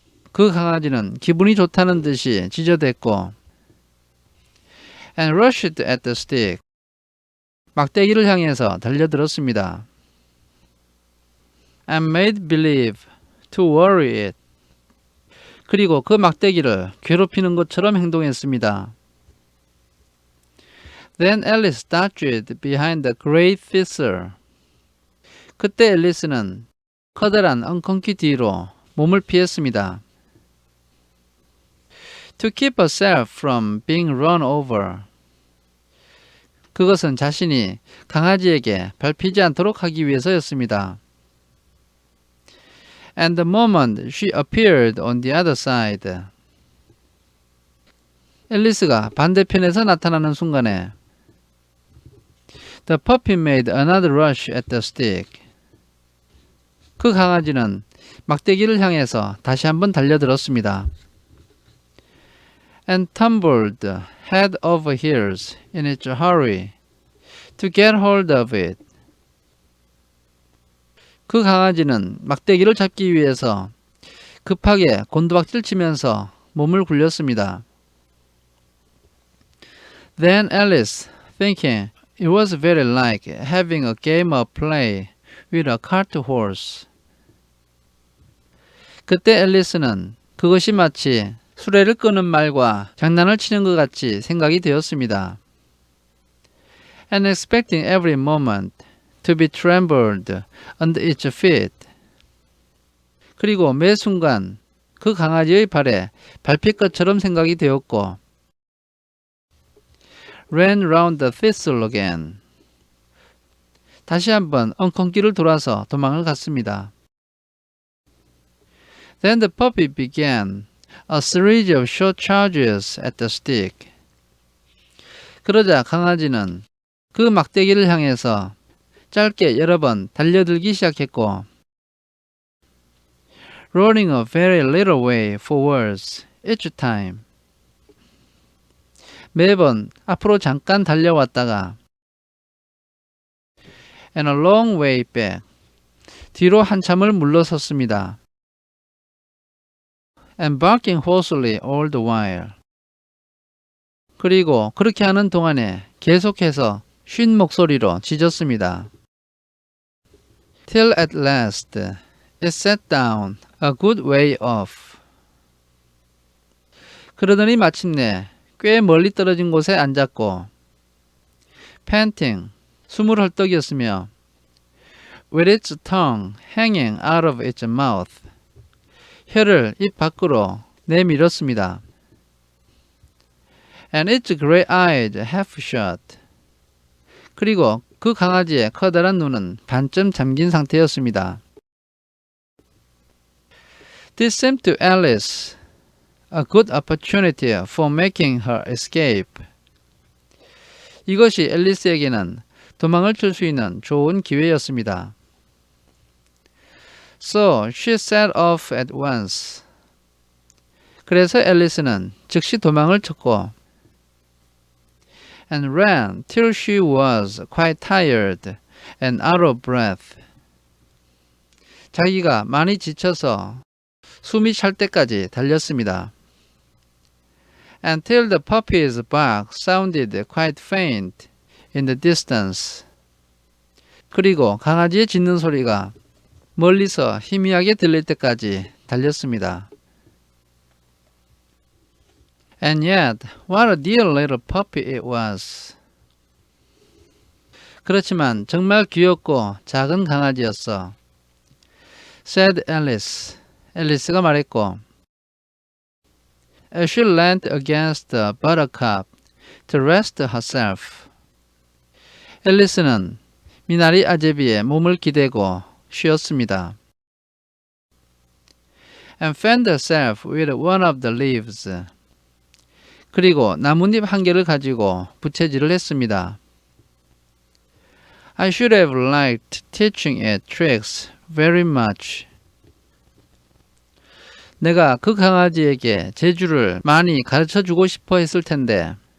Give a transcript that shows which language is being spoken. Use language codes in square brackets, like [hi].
[ko] 그 강아지는 기분이 좋다는 듯이 짖어댔고 [en] and rushed at the stick. [ko] 막대기를 향해서 달려들었습니다. [en] and made believe to worry it. [ko] 그리고 그 막대기를 괴롭히는 것처럼 행동했습니다. [en] Then Alice dodged behind the great thistle. [ko] 그때 앨리스는 커다란 엉겅퀴 뒤로 몸을 피했습니다. [en] To keep herself from being run over. [ko] 그것은 자신이 강아지에게 밟히지 않도록 하기 위해서였습니다. [en] And the moment she appeared on the other side. [ko] 앨리스가 반대편에서 나타나는 순간에 [en] The puppy made another rush at the stick. [ko] 그 강아지는 막대기를 향해서 다시 한번 달려들었습니다. [en] And tumbled head over heels in its hurry to get hold of it. [ko] 그 강아지는 막대기를 잡기 위해서 급하게 곤두박질 치면서 몸을 굴렸습니다. [en] Then Alice, thinking it was very like having a game of play with a cart horse. [ko] 그때 앨리스는 그것이 마치 수레를 끄는 말과 장난을 치는 것 같이 생각이 되었습니다. [en] And expecting every moment to be trampled under its feet. [ko] 그리고 매 순간 그 강아지의 발에 밟힐 것처럼 생각이 되었고 [en] ran round the thistle again. [ko] 다시 한번 엉겅길을 돌아서 도망을 갔습니다. [en] Then the puppy began a series of short charges at the stick. [ko] 그러자 강아지는 그 막대기를 향해서 짧게 여러 번 달려들기 시작했고 [en] running a very little way forwards each time. [ko] 매번 앞으로 잠깐 달려왔다가 [en] and a long way back. [ko] 뒤로 한참을 물러섰습니다. [en] and barking hoarsely all the while. [ko] 그리고 그렇게 하는 동안에 계속해서 쉰 목소리로 짖었습니다. [en] Till at last it sat down a good way off. [ko] 그러더니 마침내 꽤 멀리 떨어진 곳에 앉았고 [en] panting, [ko] 숨을 헐떡이었으며 [en] with its tongue hanging out of its mouth. [ko] 혀를 입 밖으로 내밀었습니다. [en] And its great eyes half shut. [ko] 그리고 그 강아지의 커다란 눈은 반쯤 잠긴 상태였습니다. [en] This seemed to Alice a good opportunity for making her escape. [ko] 이것이 앨리스에게는 도망을 칠 수 있는 좋은 기회였습니다. [en] So she set off at once. [ko] 그래서 앨리스는 즉시 도망을 쳤고 [en] and ran till she was quite tired and out of breath. [ko] 자기가 많이 지쳐서 숨이 찰 때까지 달렸습니다. [en] Until the puppy's bark sounded quite faint in the distance. [ko] 그리고 강아지의 짖는 소리가 멀리서 희미하게 들릴 때까지 달렸습니다. [en] And yet, what a dear little puppy it was. [ko] 그렇지만 정말 귀엽고 작은 강아지였어. [en] said Alice. [ko] 앨리스가 말했고 [en] as she leaned against the buttercup to rest herself. [ko] 앨리스는 미나리 아제비에 몸을 기대고 쉬었습니다. [en] and fanned herself with one of the leaves. [ko] 그리고 나뭇잎 한 개를 가지고 부채질을 했습니다. [en] I should have liked teaching it tricks very much. [ko] 내가 그 강아지에게 재주를 많이 가르쳐주고 싶어 했을 텐데.